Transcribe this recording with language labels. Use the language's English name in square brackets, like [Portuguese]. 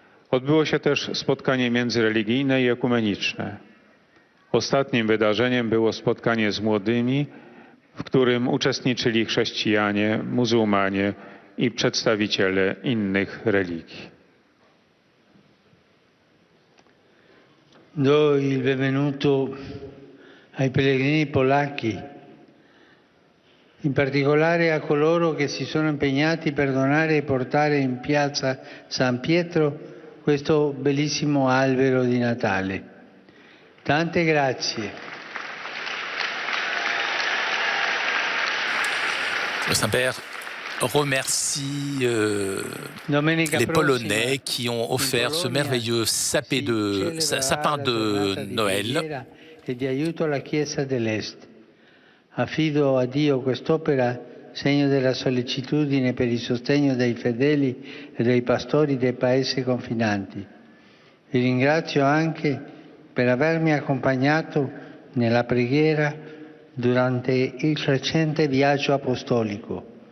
[Polish] Odbyło się też spotkanie międzyreligijne i ekumeniczne. Ostatnim wydarzeniem było spotkanie z młodymi, w którym uczestniczyli chrześcijanie, muzułmanie i przedstawiciele innych religii. [Italian] Do il benvenuto ai pellegrini polacchi, in particolare a coloro che si sono impegnati per donare e portare in piazza San Pietro questo bellissimo albero di Natale. Tante grazie. [French] Le Saint-Père remercie les Polonais qui ont offert ce merveilleux sapin de Noël. [Italian] E di aiuto alla Chiesa dell'Est. Affido a Dio quest'opera, segno della sollecitudine per il sostegno dei fedeli e dei pastori dei paesi confinanti. Vi ringrazio anche per avermi accompagnato nella preghiera durante il recente viaggio apostolico.